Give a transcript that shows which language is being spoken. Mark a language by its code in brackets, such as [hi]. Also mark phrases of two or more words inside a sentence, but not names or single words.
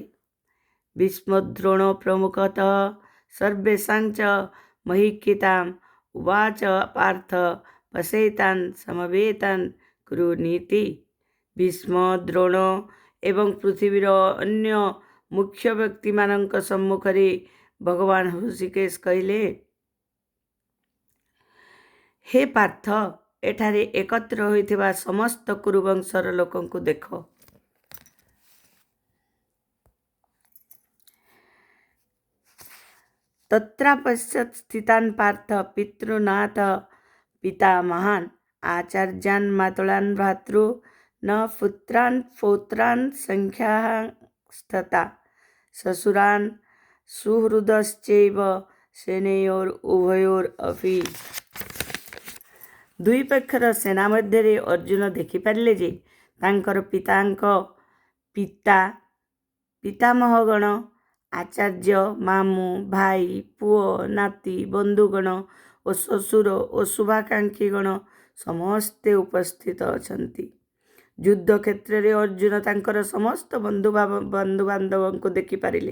[sa] भीष्मद्रोण प्रमुखतः सर्वेषां च महीक्षिताम् उवाच पार्थ पश्येतान् समवेतान् कुरुनीति। [or] ଭୀଷ୍ମ, ଦ୍ରୋଣ ଏବଂ ପୃଥ୍ୱୀର ଅନ୍ୟ ମୁଖ୍ୟ ବ୍ୟକ୍ତି ମାନଙ୍କ ସମ୍ମୁଖରେ ଭଗବାନ ଋଷିକେଶ କହଲେ, ହେ ପାର୍ଥ, ଏଠାରେ ଏକତ୍ର ହୋଇଥିବା ସମସ୍ତ କୁରୁବଂଶର ଲୋକଙ୍କୁ ଦେଖ। [sa] तत्रापश्यत् स्थितान् पार्थ पितृनाथ पितामहान् आचार्यान् मातुलान् भ्रातृ न पुत्रान् पौत्रान् संख्यास्तथा ससुरान् सुहृदश्चैव सेनयोरुभयोरपि। [or] ଦୁଇ ପକ୍ଷର ସେନା ମଧ୍ୟ ଅର୍ଜୁନ ଦେଖିପାରେ ଜେ ତାଙ୍କର ପିତାମହଗଣ ଆଚାର୍ଯ୍ୟ, ମାମୁ, ଭାଇ, ପୁଅ, ନାତି, ବନ୍ଧୁଗଣ ଔର ଶ୍ୱଶୁର ଔର ଶୁଭାକାଂକ୍ଷୀଗଣ ସମସ୍ତେ ଉପସ୍ଥିତ ଅଛନ୍ତି। ଯୁଦ୍ଧ କ୍ଷେତ୍ର ମେଁ ଅର୍ଜୁନ ତାଙ୍କର ସମସ୍ତ ବନ୍ଧୁବାନ୍ଧବ କୋ ଦେଖିପାରେ।